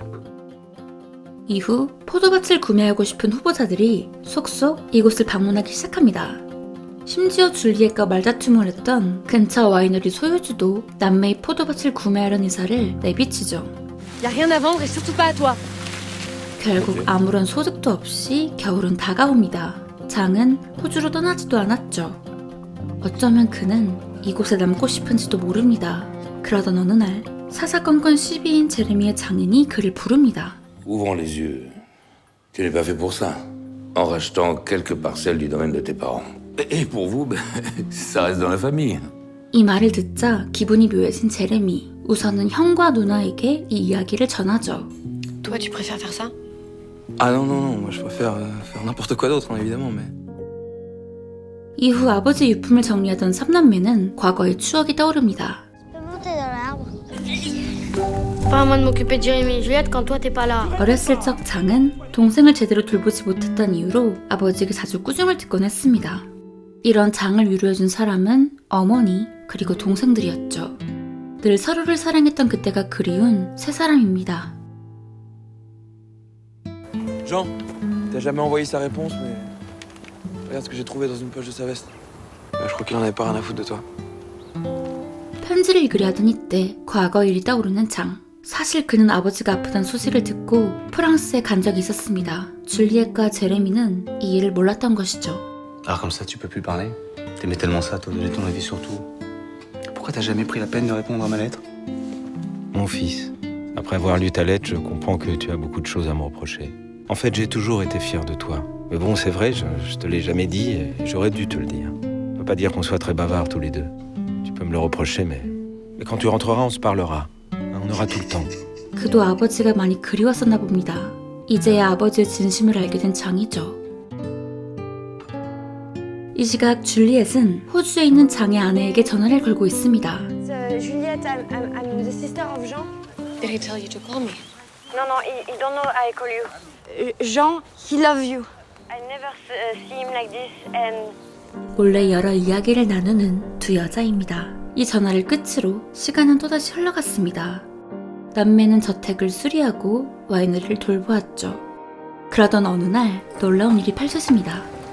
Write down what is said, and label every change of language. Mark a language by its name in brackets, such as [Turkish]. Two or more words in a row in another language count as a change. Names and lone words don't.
[Korean] 이후 포도밭을 구매하고 싶은 후보자들이 속속 이곳을 방문하기 시작합니다. 심지어 줄리엣과 말다툼을 했던 근처 와이너리 소유주도 남매의 포도밭을 구매하려는 의사를 내비치죠. [French] Y a rien à vendre et surtout pas à toi. [Korean] 결국 아무런 소득도 없이 겨울은 다가옵니다. 장은 호주로 떠나지도 않았죠. 어쩌면 그는 이곳에 남고 싶은지도 모릅니다. 그러던 어느 날 사사건건 시비인 제레미의 장인이 그를 부릅니다. [French] Ouvrons les yeux. Tu n'es pas fait pour ça. En rachetant quelques parcelles du domaine de tes parents. Et pour vous, ça reste dans la famille. [Korean] 이 말을 듣자 기분이 묘해진 제레미. 우선은 형과 누나에게 이 이야기를 전하죠. [French] Toi, tu préfères faire ça? Ah non, non, non. Moi, je préfère faire n'importe quoi d'autre, hein, évidemment, mais. [Korean] 이후 아버지 유품을 정리하던 삼남매는 과거의 추억이 떠오릅니다. [French] Pas à moi de m'occuper de Jérémy et Juliette quand toi t'es pas là. [Korean] 어렸을 적 장은 동생을 제대로 돌보지 못했던 이유로 아버지에게 자주 꾸중을 듣곤 했습니다. 이런 장을 위로해준 사람은 어머니 그리고 동생들이었죠. 늘 서로를 사랑했던 그때가 그리운 세 사람입니다. [French] Jean, t'as jamais envoyé sa réponse, mais. Regarde ce que j'ai trouvé dans une poche de sa veste. Je crois qu'il en avait pas rien à foutre de toi. [Korean] 편지를 읽으려 하던 이때 과거 일이 떠오르는 장. 사실 그는 아버지가 아프다는 소식을 듣고 프랑스에 간 적이 있었습니다. 줄리엣과 제레미는 이 일을 몰랐던 것이죠. [French] Alors comme ça, tu peux plus parler? T'aimais tellement ça, toi, donner ton avis sur tout. Pourquoi t'as jamais pris la peine de répondre à ma lettre? Mon fils, après avoir lu ta lettre, je comprends que tu as beaucoup de choses à me reprocher. En fait, j'ai toujours été fier de toi. Mais bon, c'est vrai, je te l'ai jamais dit et j'aurais dû te le dire. On peut pas dire qu'on soit très bavards tous les deux. Tu peux me le reprocher, mais quand tu rentreras, on se parlera. On aura tout le temps. [Korean] 그도 아버지가 많이 그리웠었나 봅니다. 이제야 아버지의 진심을 알게 된 장이죠. 이 시각 줄리엣은 호주에 있는 장의 아내에게 전화를 걸고 있습니다. [English] Juliette, I'm the sister of Jean. Did he tell you to call me? No, he don't know I call you. Jean, he love you. I never see him like this and. [Korean] 몰래 여러 이야기를 나누는 두 여자입니다. 이 전화를 끝으로 시간은 또다시 흘러갔습니다. 남매는 저택을 수리하고 와이너리를 돌보았죠. 그러던 어느 날 놀라운 일이 펼쳐집니다.